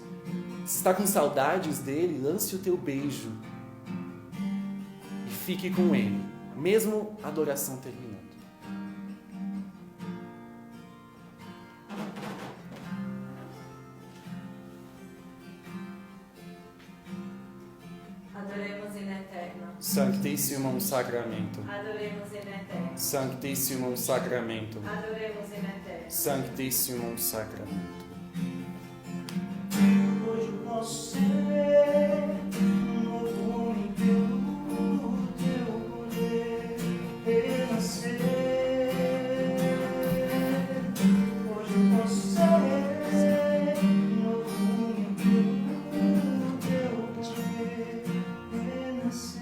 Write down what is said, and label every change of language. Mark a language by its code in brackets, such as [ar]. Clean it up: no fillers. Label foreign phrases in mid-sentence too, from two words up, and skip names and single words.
[pt] Se está com saudades dele, lance o teu beijo e fique com ele, mesmo a adoração terminando. [la] Adoremos in eterno. Sanctissimum Sacramento. Adoremos in eterno. Sanctissimum Sacramento. Adoremos in eterno. Sanctissimum Sacramento. [pt] Hoje eu posso ser um novo homem pelo teu poder renascer. Hoje eu posso ser um novo homem pelo teu poder renascer.